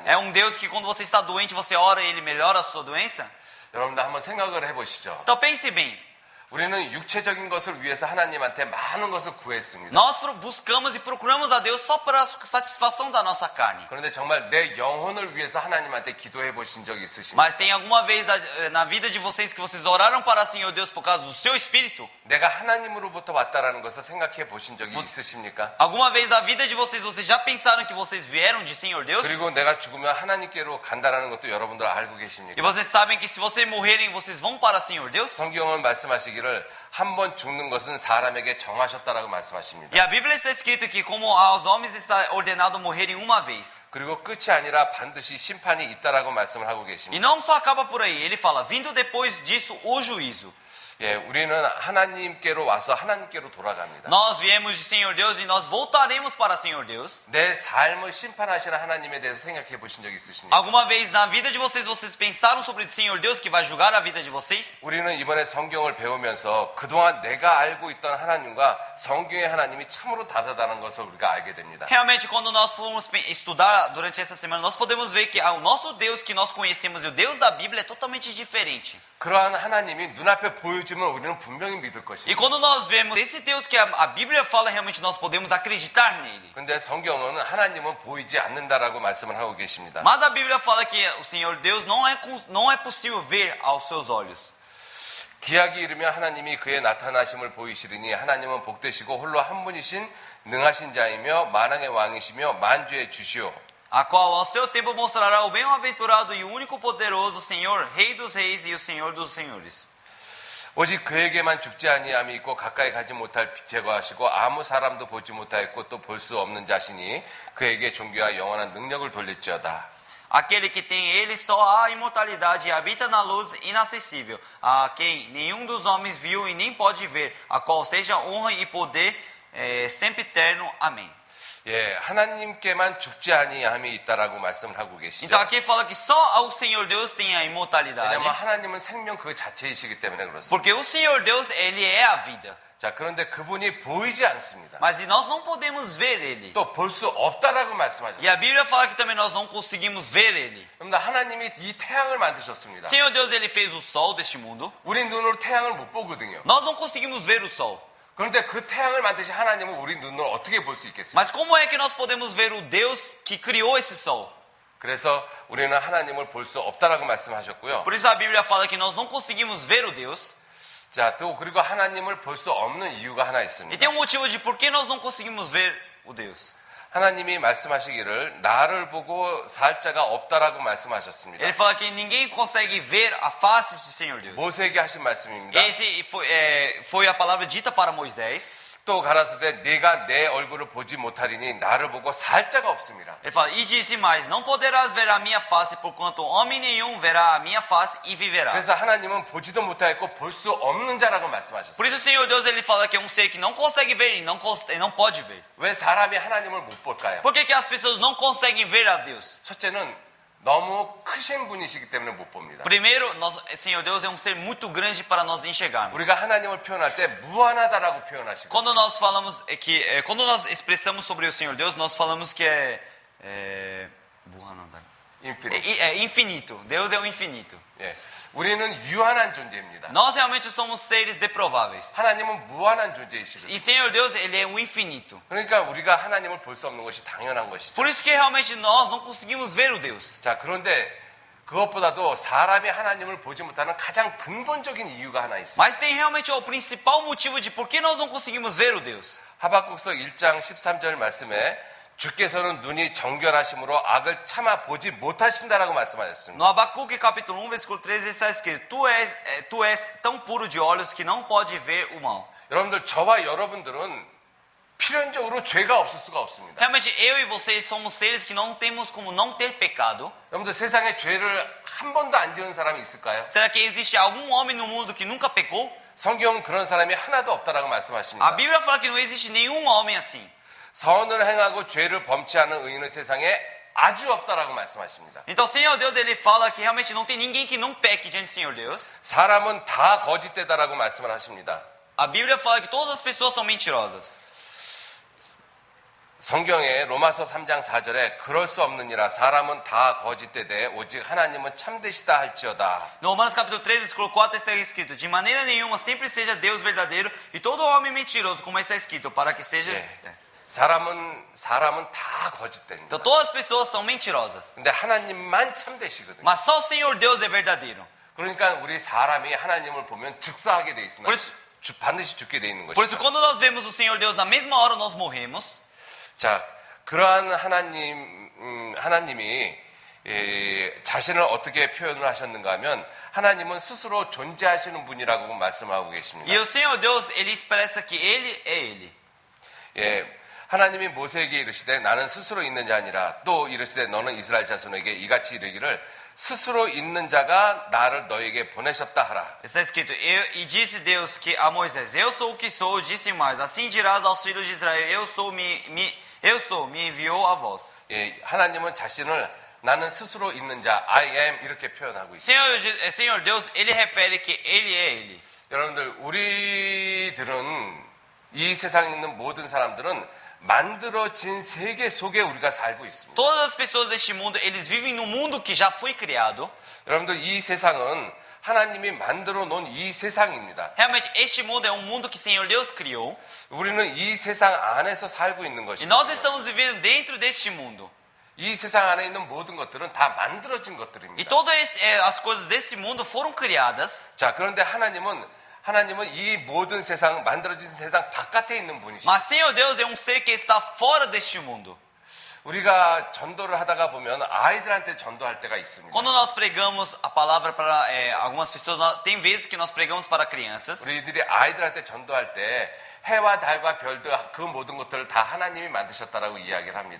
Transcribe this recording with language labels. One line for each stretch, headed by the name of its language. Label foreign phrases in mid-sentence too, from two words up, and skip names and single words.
Portuguese: É um Deus que quando você está doente, você ora e ele melhora a sua doença?
Korean: 여러분들 한번 생각을 해보시죠.
Portuguese: Então pense bem.
Korean: 우리는 육체적인 것을 위해서 하나님한테 많은 것을 구했습니다.
Portuguese: Nós buscamos e procuramos a Deus só para a satisfação da nossa carne.
Korean: 그런데 정말 내 영혼을 위해서 하나님한테 기도해 보신 적이 있으십니까?
Portuguese: Mas tem alguma vez na vida de vocês que vocês oraram para o Senhor Deus por causa do seu espírito?
Korean: 내가 하나님으로부터 왔다라는 것을 생각해 보신 적이 있으십니까?
Portuguese: Alguma vez na vida de vocês já pensaram que vocês vieram de Senhor Deus?
Korean: 그리고 내가 죽으면 하나님께로 간다라는 것도 여러분들 알고
Portuguese: E
Korean: 계십니까?
Portuguese: vocês sabem que se vocês morrerem, vocês vão para Senhor Deus?
Korean: 성경은 말씀하시기를 한 번 죽는 것은 사람에게 정하셨다라고 말씀하십니다.
Portuguese: E a Bíblia está escrito que como aos homens está ordenado morrerem uma vez.
Korean: 그리고 끝이 아니라 반드시 심판이 있다라고 말씀을 하고
Portuguese: E
Korean: 계십니다.
Portuguese: não só acaba por aí, ele fala, vindo depois disso o juízo.
Korean: 예, 우리는 하나님께로 와서 하나님께로 돌아갑니다.
Portuguese: Nós viemos de Senhor Deus e nós voltaremos para Senhor Deus.
Korean: 내 삶을 심판하시는 하나님에 대해서 생각해 보신 적 있으십니까?
Portuguese: Alguma vez na vida de vocês pensaram sobre o Senhor Deus que vai julgar a vida de vocês?
Korean: 우리는 이번에 성경을 배우면서 그동안 내가 알고 있던 하나님과 성경의 하나님이 참으로 다르다는 것을 우리가 알게 됩니다.
Portuguese: Realmente, quando nós formos estudar durante essa semana, nós podemos ver que o nosso Deus que nós conhecemos e o Deus da Bíblia é totalmente diferente.
Korean: 그러한 하나님이 눈앞에 보여주면 우리는 분명히 믿을
Portuguese: E
Korean: 것입니다.
Portuguese: quando nós vemos esse Deus que a Bíblia fala, realmente nós podemos acreditar nele.
Korean: 근데 성경은 하나님은 보이지 않는다라고 말씀을 하고 계십니다.
Portuguese: Mas a Bíblia fala que o Senhor Deus não é possível ver aos seus olhos.
Korean: 기약이 이르면 하나님이 그의 나타나심을 보이시리니 하나님은 복되시고 홀로 한 분이신 능하신 자이며 만왕의 왕이시며 만주의 주시오.
Portuguese: A qual ao seu tempo mostrará o bem-aventurado e o único poderoso Senhor, Rei dos reis e o Senhor dos senhores.
Korean: 오직 그에게만 죽지 아니함이 있고 가까이 가지 못할 빛에 거하시고 아무 사람도 보지 못하였고 또 볼 수 없는 자신이 그에게 존귀와 영원한 능력을 돌릴지어다.
Portuguese: Aquele que tem ele só há imortalidade e habita na luz inacessível, a quem nenhum dos homens viu e nem pode ver, a qual seja honra e poder sempre eterno. Amém.
Korean: 예, 하나님께만 죽지 아니함이 있다라고 말씀을 하고 계시죠.
Portuguese: Então aqui fala que só ao Senhor Deus tem a imortalidade.
Korean: 왜냐하면 하나님은 생명 그 자체이시기 때문에 그렇습니다.
Portuguese: Porque o Senhor Deus, ele é a vida.
Korean: 자, 그런데 그분이 보이지 않습니다.
Portuguese: Mas nós não podemos ver ele.
Korean: 또 볼 수 없다라고
Portuguese: E
Korean: 말씀하셨어요.
Portuguese: a Bíblia fala que também nós não conseguimos ver ele.
Korean: 그런데 하나님이 이 태양을 만드셨습니다.
Portuguese: Senhor Deus, ele fez o sol deste mundo.
Korean: 우리 눈으로 태양을 못 보거든요.
Portuguese: Nós não conseguimos ver o sol.
Korean: 그런데 그 태양을 만드신 하나님은 우리 눈으로 어떻게 볼 수 있겠어요?
Portuguese: Mas como é que nós podemos ver o Deus que criou esse sol?
Korean: 그래서 우리는 하나님을 볼 수 없다라고 말씀하셨고요.
Portuguese: Por isso a Bíblia fala que nós não conseguimos ver o Deus.
Korean: 자, 또 그리고 하나님을 볼 수 없는 이유가 하나
Portuguese: E
Korean: 있습니다.
Portuguese: tem um motivo de por que nós não conseguimos ver o Deus.
Korean: 하나님이 말씀하시기를 나를 보고 살 자가 없다라고 말씀하셨습니다.
Portuguese: Ele fala que ninguém consegue ver a face do Senhor Deus.
Korean: 모세에게 하신 말씀입니다.
Portuguese: Esse foi a palavra dita para Moisés.
Korean: 또 가라사대 네가 내 얼굴을 보지 못하리니 나를 보고 살 자가 없습니다.
Portuguese: Ele fala, e disse mais, não poderás ver a minha face, porquanto homem nenhum verá a minha face e viverá.
Korean: 그래서 하나님은 보지도 못하겠고 볼 수 없는 자라고 말씀하셨어요.
Portuguese: Por isso o Senhor Deus ele fala que é um ser que não consegue ver e não pode ver.
Korean: 왜 사람이 하나님을 못 볼까요?
Portuguese: Por que as pessoas não conseguem ver a Deus?
Korean: 첫째는 너무 크신 분이시기 때문에 못 봅니다.
Portuguese: Primeiro, Senhor Deus é um ser muito grande para nós enxergarmos.
Korean: 우리가 하나님을 표현할 때 무한하다라고 표현하시고
Portuguese: Quando nós falamos quando nós expressamos sobre o Senhor Deus, nós falamos que é infinito. Deus é o infinito.
Korean: 예. 우리는 유한한 존재입니다.
Portuguese: Nós realmente somos seres deprováveis.
Korean: 하나님은 무한한 존재이시거든요.
Portuguese: E Senhor Deus, ele é o infinito.
Korean: 그러니까 우리가 하나님을 볼 수 없는 것이 당연한 것이죠.
Portuguese: Por isso que realmente nós não conseguimos ver o Deus.
Korean: 자, 그런데 그것보다도 사람이 하나님을 보지 못하는 가장 근본적인 이유가 하나 있습니다.
Portuguese: Mas tem realmente o principal motivo de por que nós não conseguimos ver o Deus.
Korean: 하박국서 1장 13절 말씀에 주께서는 눈이 정결하심으로 악을 참아 보지 못하신다라고 말씀하셨습니다.
Portuguese: No Abacuque capítulo 1, versículo 13 está escrito: Tu és tão puro de olhos que não pode ver o mal.
Korean: 여러분들 저와 여러분들은 필연적으로 죄가 없을 수가 없습니다.
Portuguese: Realmente eu e vocês somos seres que não temos como não ter pecado.
Korean: 여러분들 세상에 죄를 한 번도 안 지은 사람이 있을까요?
Portuguese: Será que existe algum homem no mundo que nunca pecou?
Korean: 성경은 그런 사람이 하나도 없다라고
Portuguese: A
Korean: 말씀하십니다.
Portuguese: Bíblia fala que não existe nenhum homem assim.
Korean: 선을 행하고 죄를 범치 않은 의인은 세상에 아주 없다라고 말씀하십니다.
Portuguese: Então, o Senhor Deus ele fala que realmente não tem ninguém que não peque diante do Senhor Deus.
Korean: 사람은 다 거짓되다라고 말씀을 하십니다.
Portuguese: A Bíblia fala que todas as pessoas são mentirosas.
Korean: 성경에 로마서 3장 4절에 그럴 수 없느니라 사람은 다 거짓되되 오직 하나님은 참되시다 할지어다.
Portuguese: No Romanos capítulo 3, versículo 4 está escrito: De maneira nenhuma sempre seja Deus verdadeiro e todo homem mentiroso, como está escrito, para que seja...
Korean: 사람은 다 거짓됩니다.
Portuguese: Então todas as pessoas são mentirosas.
Korean: 근데 하나님만 참되시거든요.
Portuguese: Mas só o Senhor Deus é verdadeiro.
Korean: 그러니까 우리 사람이 하나님을 보면 즉사하게 돼 있습니다. 반드시 죽게 돼 있는
Portuguese: Por isso,
Korean: 것이죠.
Portuguese: quando nós vemos o Senhor Deus, na mesma hora nós morremos.
Korean: 자, 그러한 하나님이 자신을 어떻게 표현을 하셨는가 하면 하나님은 스스로 존재하시는 분이라고 말씀하고 계십니다.
Portuguese: E o Senhor Deus, ele expressa que ele é ele.
Korean: 예, 하나님이 모세에게 이르시되 나는 스스로 있는 자 아니라 또 이르시되 너는 이스라엘 자손에게 이같이 이르기를 스스로 있는 자가 나를 너에게 보내셨다 하라.
Portuguese: Está escrito: E disse Deus que a Moisés: Eu sou o que sou. Disse mais: Assim dirás aos filhos de Israel: me enviou a vós.
Korean: 예, 하나님은 자신을 나는 스스로 있는 자,
English: I am
Korean: 이렇게 표현하고 있습니다.
Portuguese: Senhor Deus, ele refere que ele é ele.
Korean: 여러분들, 우리들은 이 세상에 있는 모든 사람들은 만들어진 세계 속에 우리가 살고 있습니다.
Portuguese: Todas as pessoas deste mundo, eles vivem no mundo que já foi criado.
Korean: 여러분들, 이 세상은 하나님이 만들어 놓은 이 세상입니다.
Portuguese: Realmente, este mundo é um mundo que o Senhor Deus criou.
Korean: 우리는 이 세상 안에서 살고 있는
Portuguese: E
Korean: 것입니다.
Portuguese: nós estamos vivendo dentro deste mundo.
Korean: 이 세상 안에 있는 모든 것들은 다 만들어진
Portuguese: E
Korean: 것들입니다.
Portuguese: todas as coisas desse mundo foram criadas.
Korean: 자, 그런데 하나님은 이 모든 세상, 만들어진 세상 바깥에 있는 분이십니다.
Portuguese: Mas Senhor Deus é um ser que está fora deste mundo.
Korean: 우리가 전도를 하다가 보면 아이들한테 전도할 때가 있습니다.
Portuguese: Quando nós pregamos a palavra para algumas pessoas, tem vezes que nós pregamos para crianças.
Korean: 우리들이 아이들한테 전도할 때 해와 달과 별들 그 모든 것들을 다 하나님이 만드셨다라고 이야기를 합니다.